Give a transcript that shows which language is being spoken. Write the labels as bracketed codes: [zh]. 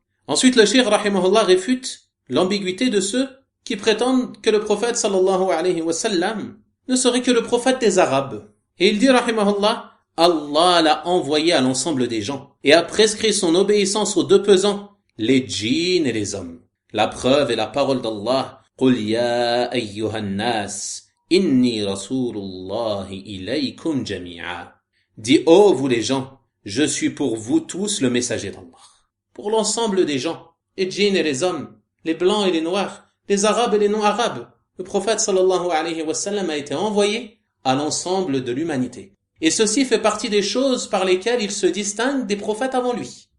[fr] Ensuite, le shir rahimahullah réfute l'ambiguïté de ceux qui prétendent que le prophète sallallahu alayhi wa sallam ne serait que le prophète des Arabes. Et il dit, rahimahullah, Allah l'a envoyé à l'ensemble des gens et a prescrit son obéissance aux deux pesants, les djinns et les hommes. La preuve est la parole d'Allah, [ar] قُلْ يَا أَيُّهَا النَّاسِ إِنِّي رَسُولُ اللَّهِ إِلَيْكُمْ جَمِيعًا. [fr] Dis, ô vous les gens, je suis pour vous tous le messager d'Allah. Pour l'ensemble des gens, les djinns et les hommes, les blancs et les noirs, les arabes et les non-arabes, le prophète sallallahu alayhi wa sallam a été envoyé à l'ensemble de l'humanité. Et ceci fait partie des choses par lesquelles il se distingue des prophètes avant lui.